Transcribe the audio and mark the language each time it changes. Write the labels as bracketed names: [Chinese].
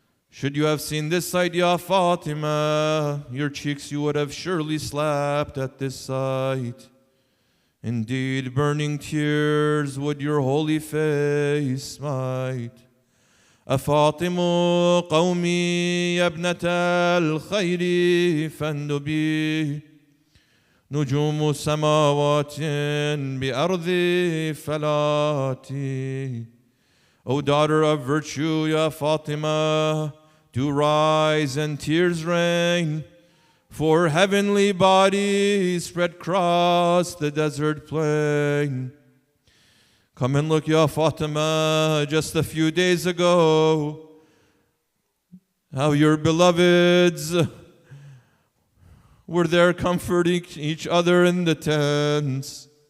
[English] Should you have seen this sight, Ya Fatima, your cheeks you would have surely slapped at this sight. Indeed, burning tears would your holy face smite. [Arabic] أفاطم قومي يا ابنة الخير فاندبي نجوم سماوات بأرض فلاتي. [English] O daughter of virtue, Ya Fatima, do rise and tears rain, for heavenly bodies spread across the desert plain. Come and look, Ya Fatima, just a few days ago, how your beloveds were there comforting each other in the tents.